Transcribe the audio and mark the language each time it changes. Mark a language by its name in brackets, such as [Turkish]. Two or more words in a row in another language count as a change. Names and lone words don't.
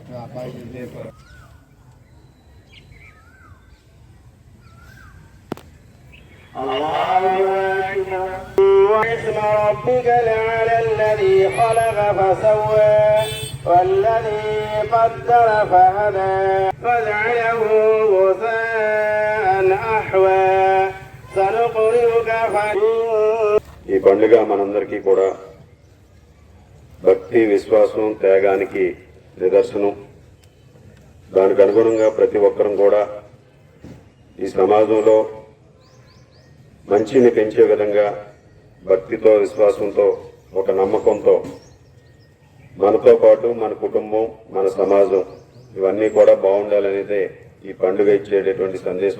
[Arabic] واسم ربك الأعلى الذي خلق فسوى والذي قدر فهدى فجعله غثاء أحوى سنقرئك [Telugu] ఈ పండుగ మనందరికీ కూడా భక్తి విశ్వాసం త్యాగానికి నిదర్శనం. దానికి అనుగుణంగా ప్రతి ఒక్కరం కూడా ఈ సమాజంలో మంచిని పెంచే విధంగా భక్తితో విశ్వాసంతో ఒక నమ్మకంతో మనతో పాటు మన కుటుంబం మన సమాజం ఇవన్నీ కూడా బాగుండాలనేదే ఈ పండుగ ఇచ్చేటటువంటి సందేశం.